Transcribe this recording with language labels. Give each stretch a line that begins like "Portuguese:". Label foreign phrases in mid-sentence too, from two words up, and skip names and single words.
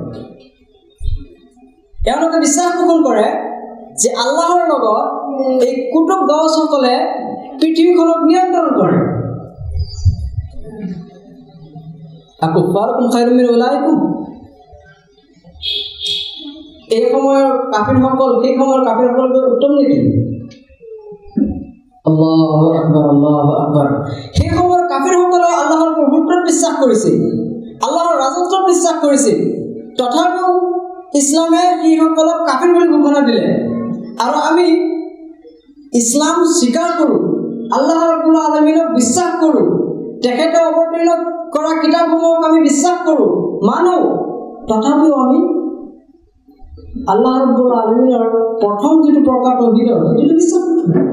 Assamese: এওঁলোকে বিশ্বাস পোষণ কৰে যে আল্লাহৰ লগত এই কুতুব গছসকলে পৃথিৱীখনক নিয়ন্ত্ৰণ কৰে।
Arabic: أكفاركم خير من أولئكم,
Assamese: এই সময়ৰ কাফিৰসকল সেই সময়ৰ কাফিৰসকলতকৈ উত্তম নেকি?
Arabic: الله أكبر الله أكبر.
Assamese: সেই সময়ৰ কাফিৰসকলে আল্লাহৰ প্ৰভুত্বত বিশ্বাস কৰিছিল, আল্লাহৰ ৰাজত্বত বিশ্বাস কৰিছিল, তথাপিও ইছলামে সেইসকলক কাফিৰ বুলি ঘোষণা দিলে। আৰু আমি ইছলাম স্বীকাৰ কৰোঁ, আল্লাহ ৰাব্বুল আলামিনক বিশ্বাস কৰোঁ, তেখেতে অৱতীৰ্ণ কৰা কিতাপসমূহক আমি বিশ্বাস কৰোঁ, মানো, তথাপিও আমি আল্লাহ ৰাব্বুল আলামিনৰ প্ৰথম যিটো প্ৰকাশ তৌহিদ, সেইটো বিশ্বাস কৰোঁ।